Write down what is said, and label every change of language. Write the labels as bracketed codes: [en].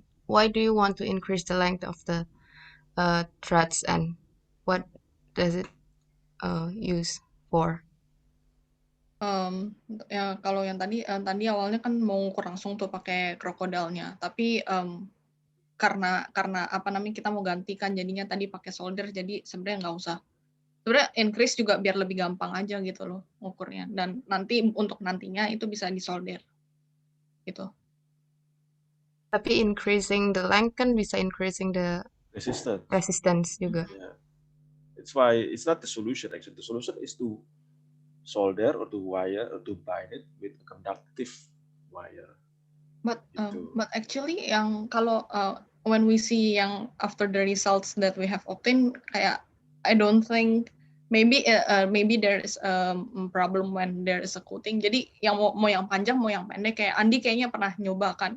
[en] Why do you want to increase the length of the threads, and what does it use for? [id] Ya kalau yang tadi awalnya kan mau ngukur langsung tuh pakai krokodilnya, tapi karena apa namanya kita mau gantikan jadinya tadi pakai solder, jadi sebenarnya nggak usah. Sebenarnya increase juga biar lebih gampang aja gitu loh ngukurnya, dan nanti untuk nantinya itu bisa disolder gitu. Tapi [en] increasing the length kan bisa increasing the resistance juga. Yeah. It's why it's not the solution actually. The solution is to solder or to wire or to bind it with a conductive wire. But [id] Gitu. [en] actually yang kalau when we see yang after the results that we have obtained, [id] kayak [en] I don't think maybe there is a problem when there is a coating. [id] Jadi yang mau yang panjang mau yang pendek, kayak Andi kayaknya pernah nyoba kan.